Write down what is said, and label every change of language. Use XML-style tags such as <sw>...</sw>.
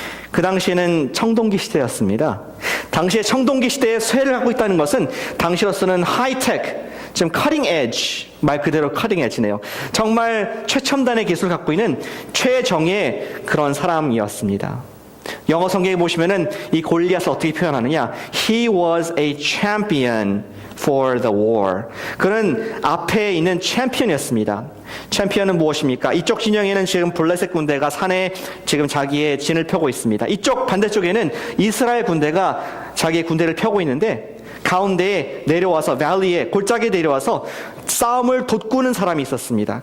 <ko>그 당시에는 청동기 시대였습니다. 당시에 청동기 시대에 쇠를 갖고 있다는 것은 당시로서는 하이테크, 지금 커팅 에지, 말 그대로 커팅 에지네요. 정말 최첨단의 기술을 갖고 있는 최정의 그런 사람이었습니다. 영어 성경에 보시면은 이 골리앗을 어떻게 표현하느냐?</ko> <en>He was a champion for the war.</en> <ko>그는 앞에 있는 챔피언이었습니다. 챔피언은 무엇입니까? 이쪽 진영에는 지금 블레셋 군대가 산에 지금 자기의 진을 펴고 있습니다. 이쪽 반대쪽에는 이스라엘 군대가 자기의 군대를 펴고 있는데 가운데에 내려와서 밸리에 골짜기에 내려와서 싸움을 돋구는 사람이 있었습니다.</ko>